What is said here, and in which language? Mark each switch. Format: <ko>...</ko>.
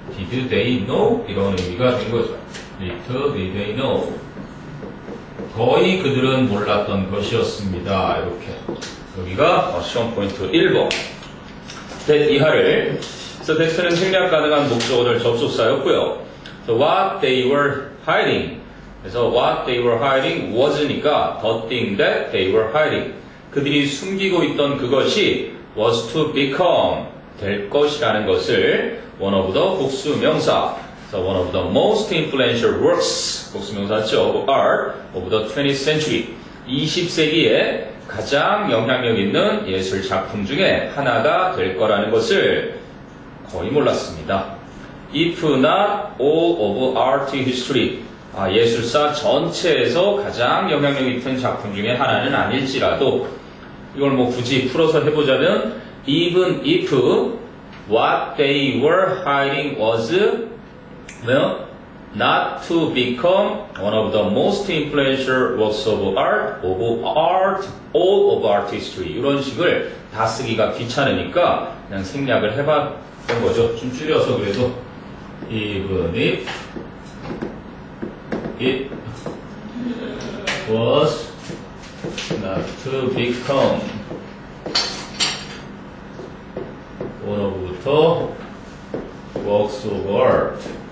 <en>did they know?</en> <ko>이런 의미가 된 거죠.</ko> <en>Little did they know.</en> <ko>거의 그들은 몰랐던 것이었습니다. 이렇게. 여기가 시험 포인트 1번. 이하를. 그래서 텍스트는 생략 가능한 목적어들 접속사였고요.</ko> <en>So what they were hiding. 그래서 what they were hiding was니까 the thing that they were hiding.</en> <ko>그들이 숨기고 있던 그것이</ko> <en>was to become.</en> <ko>될 것이라는 것을 one of the 복수 명사.</ko> <en>So one of the most influential works.</en> <ko>복수 명사죠.</ko> <en>Of art of the 20th century.</en> <ko>20세기에 가장 영향력 있는 예술 작품 중에 하나가 될 거라는 것을 거의 몰랐습니다.</ko> <en>If not all of art history.</en> <ko>예술사 전체에서 가장 영향력 있는 작품 중에 하나는 아닐지라도 이걸 뭐 굳이 풀어서 해보자면</ko> <en>even if what they were hiding was well, not to become one of the most influential works of art, all of art history.</en> <ko>이런 식을 다 쓰기가 귀찮으니까 그냥 생략을 해봤던 거죠. 좀 줄여서 그래도</ko> <en>even if it was not to become one of the works of art.</en>